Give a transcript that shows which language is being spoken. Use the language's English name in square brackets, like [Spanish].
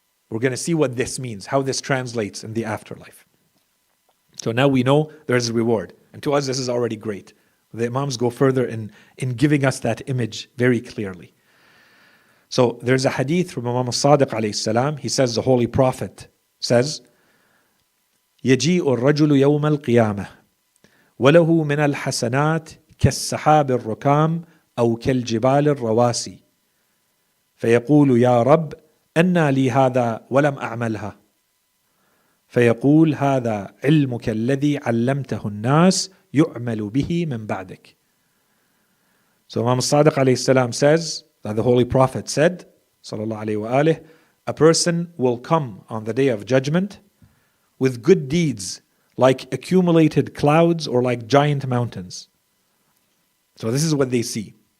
[English] We're going to see what this means, how this translates in the afterlife. So now we know there's a reward. And to us, this is already great. The Imams go further in giving us that image very clearly. So there's a hadith from Imam al-Sadiq alayhi salam. He says, the Holy Prophet says, [Arabic] يجيء الرجل يوم القيامة وله من الحسنات كالسحاب الركام أو كالجبال الرواسي فيقول يا رب أنى لي هذا ولم أعملها فيقول هذا علمك الذي علمته الناس يعمل به من بعدك. [English] So Imam Sadiq alayhi salam says that the Holy Prophet said, sallallahu alayhi wa alih, a person will come on the day of judgment with good deeds like accumulated clouds or like giant mountains. So this is what they see.